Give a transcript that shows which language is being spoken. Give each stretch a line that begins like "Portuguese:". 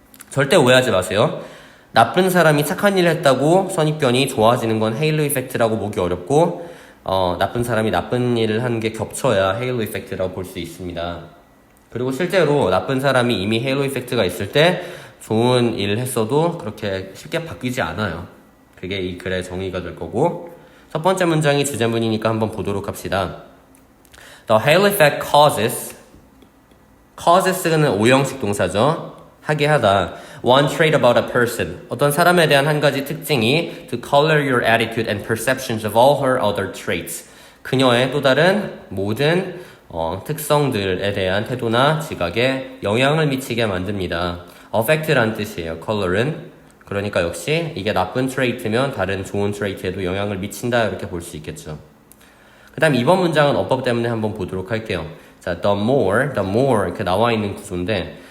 Korean: 절대 오해하지 마세요. 나쁜 사람이 착한 일을 했다고 선입견이 좋아지는 건 헤일로 이펙트라고 보기 어렵고 나쁜 사람이 나쁜 일을 하는 게 겹쳐야 헤일로 이펙트라고 볼 수 있습니다. 그리고 실제로 나쁜 사람이 이미 헤일로 이펙트가 있을 때 좋은 일을 했어도 그렇게 쉽게 바뀌지 않아요. 그게 이 글의 정의가 될 거고, 첫 번째 문장이 주제문이니까 한번 보도록 합시다.
English: The halo effect causes는
Korean: 오형식 동사죠. 하게 하다.
English: One trait about a person.
Korean: 어떤 사람에 대한 한 가지 특징이
English: to color your attitude and perceptions of all her other traits.
Korean: 그녀의 또 다른 모든 특성들에 대한 태도나 지각에 영향을 미치게 만듭니다. affect란 뜻이에요. color은. 그러니까 역시 이게 나쁜 트레이트면 다른 좋은 트레이트에도 영향을 미친다, 이렇게 볼 수 있겠죠. 그 다음 2번 문장은 어법 때문에 한번 보도록 할게요. 자, the more 이렇게 나와 있는 구조인데